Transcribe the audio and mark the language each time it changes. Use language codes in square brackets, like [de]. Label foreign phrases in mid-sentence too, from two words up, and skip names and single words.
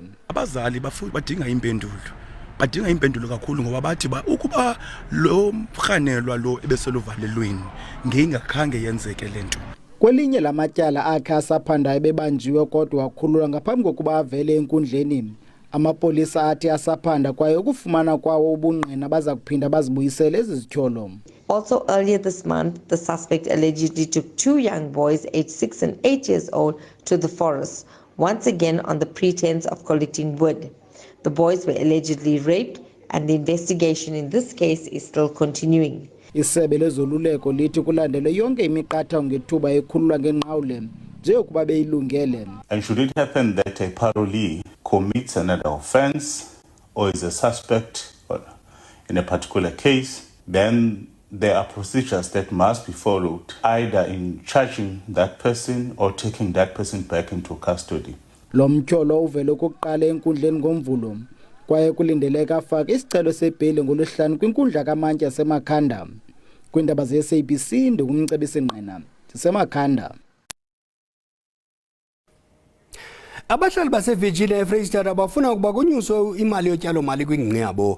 [xh] Abazali badinga impendulo kakhulu ngoba bathi ukuba lo mkhanelwa lo ebeseluvalelweni ngeyingakhange yenzeke lento. Kwelinye lamatyala akhe asaphandayo bebanjiwe kodwa wakhululwa ngaphambi kokuba avele enkundleni. Amapolisa athi asaphanda kwaye ukufumana kwawo ubungqina baza kuphinda bazibuyisele ezi zityholo. [en] Also earlier this month, the suspect allegedly took 2 young boys aged 6 and 8 years old to the forest, once again on the pretense of collecting wood. The boys were allegedly raped and the investigation in this case is still continuing. [xh] Isebe lezoluleko lithi kulandele yonke imiqathango ngethuba ekhululwa ngengqawule nje ukuba beyilungele. [en] And should it happen that a parolee commits another offense or is a suspect in a particular case, then there are procedures that must be followed, either in charging that person or taking that person back into custody. [xh] Lo mtyholo uvele ukuqala enkundleni ngoMvulo kwaye kulindeleka afake isicelo sebheli ngolwesihlanu kwinkundla kamantyi yasemakhanda. Kwiindaba ze-SABC ndikumcebisi Ngqina sisemakhanda. Abahlali baseVirginia eFreystata bafuna ukuba kunyuswe imali yotyalo-mali kwingingqi yabo.